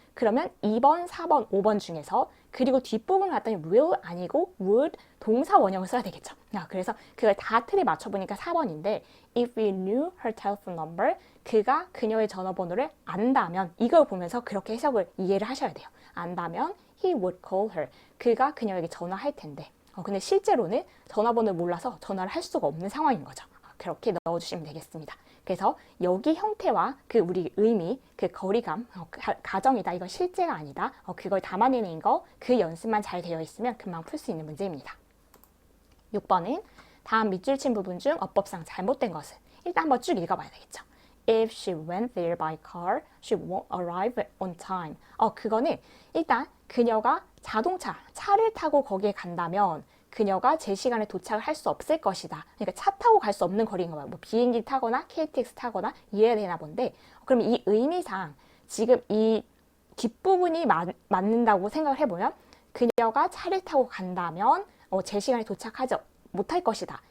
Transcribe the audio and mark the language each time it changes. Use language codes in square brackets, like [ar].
[ko] 그러면 2번, 4번, 5번 중에서 그리고 뒷부분을 갖다니 will 아니고 would 동사 원형을 써야 되겠죠. 그래서 그걸 다 틀에 맞춰보니까 4번인데 [en] if he knew her telephone number, [ko] 그가 그녀의 전화번호를 안다면 이걸 보면서 그렇게 해석을 이해를 하셔야 돼요. 안다면 [en] he would call her. [ko] 그가 그녀에게 전화할 텐데. 근데 실제로는 전화번호를 몰라서 전화를 할 수가 없는 상황인 거죠. 그렇게 넣어주시면 되겠습니다. 그래서 여기 형태와 그 우리 의미, 그 거리감, 가정이다. 이거 실제가 아니다. 그걸 담아내는 거, 그 연습만 잘 되어 있으면 금방 풀 수 있는 문제입니다. 6번은 다음 밑줄 친 부분 중 어법상 잘못된 것을 일단 한번 쭉 읽어봐야 되겠죠. [en] If she went there by car, she won't arrive on time. [ko] 그거는 일단 그녀가 차를 타고 거기에 간다면 그녀가 제 시간에 도착을 할 수 없을 것이다. 그러니까 차 타고 갈 수 없는 거리인 거예요. 뭐 비행기 타거나 KTX 타거나 이래야 되나 본데 그럼 이 의미상 지금 이 뒷부분이 맞는다고 생각을 해보면 그녀가 차를 타고 간다면 제 시간에 도착하지 못할 것이다.